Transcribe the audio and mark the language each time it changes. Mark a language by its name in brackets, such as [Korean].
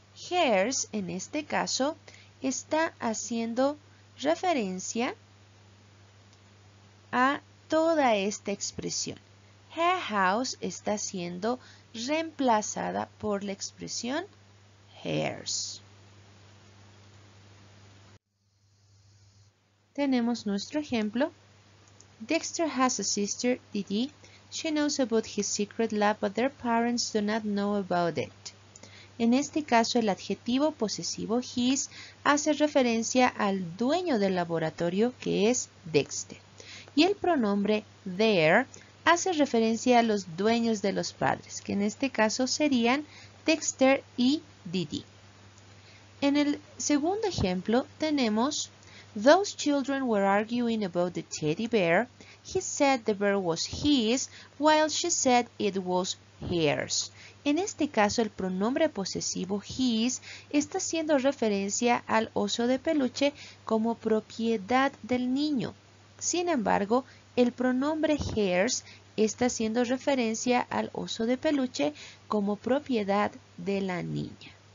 [Spanish] Hers, en este caso, está haciendo referencia a toda esta expresión. Her house está siendo reemplazada por la expresión hers. Tenemos nuestro ejemplo. [English] Dexter has a sister, Didi. She knows about his secret lab, but their parents do not know about it. [Spanish] En este caso, el adjetivo posesivo his hace referencia al dueño del laboratorio, que es Dexter. Y el pronombre their hace referencia a los dueños de los padres, que en este caso serían Dexter y Didi. En el segundo ejemplo tenemos [English] Those children were arguing about the teddy bear. He said the bear was his, while she said it was hers. [Spanish] En este caso, el pronombre posesivo his está haciendo referencia al oso de peluche como propiedad del niño. Sin embargo, el pronombre hers está haciendo referencia al oso de peluche como propiedad de la niña.